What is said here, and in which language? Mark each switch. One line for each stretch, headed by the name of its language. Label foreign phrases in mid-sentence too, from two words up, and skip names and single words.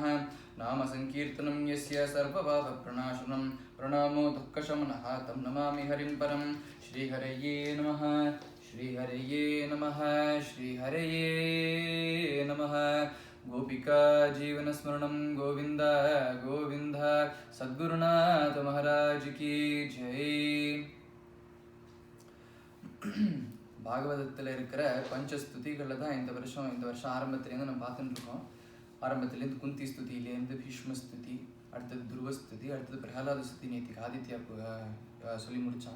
Sanskrit: नाम संकीर्तनं यस्य सर्वपापप्रणाशनं प्रणामो दुःखशमनः तं नमामि हरिं परं श्रीहरये नमः श्रीहरये नमः श्रीहरये नमः गोपिका जीवनस्मरणं गोविंद गोविंद सद्गुरुनाथ महाराज की जय
Tamil: பாகவதத்தில் இருக்கிற பஞ்சஸ்துதிகளில் தான் இந்த வருஷம் ஆரம்பத்துலேருந்து நம்ம பார்த்துட்டு இருக்கோம். ஆரம்பத்துலேருந்து குந்தி ஸ்துதியிலேருந்து பீஷ்ம ஸ்துதி, அடுத்தது துருவ ஸ்துதி, அடுத்தது பிரகலாத ஸ்துதி நேற்றுக்கு ஆதித்யா சொல்லி முடித்தான்.